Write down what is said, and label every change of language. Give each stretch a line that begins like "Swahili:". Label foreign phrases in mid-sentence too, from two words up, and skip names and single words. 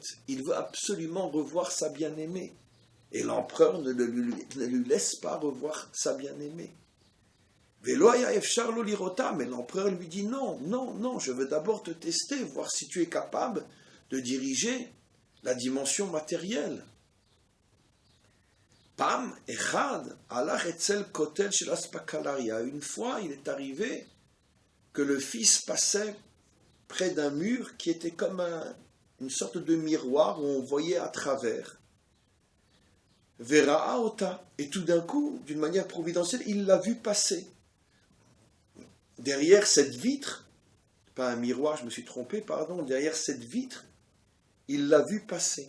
French: Il veut absolument revoir sa bien-aimée. Et l'empereur ne lui laisse pas revoir sa bien-aimée. Mais l'empereur lui dit non, je veux d'abord te tester, voir si tu es capable de diriger la dimension matérielle.
Hebrew: Pam, אחד, הלך אצל כותל של אספקלריא.
French: Une fois, il est arrivé que le fils passait près d'un mur qui était comme une sorte de miroir où on voyait à travers.
Hebrew: וראה אותה.
French: Et tout d'un coup, d'une manière providentielle, il l'a vu passer. Derrière cette vitre, pas un miroir, je me suis trompé, pardon, derrière cette vitre, il l'a vu passer.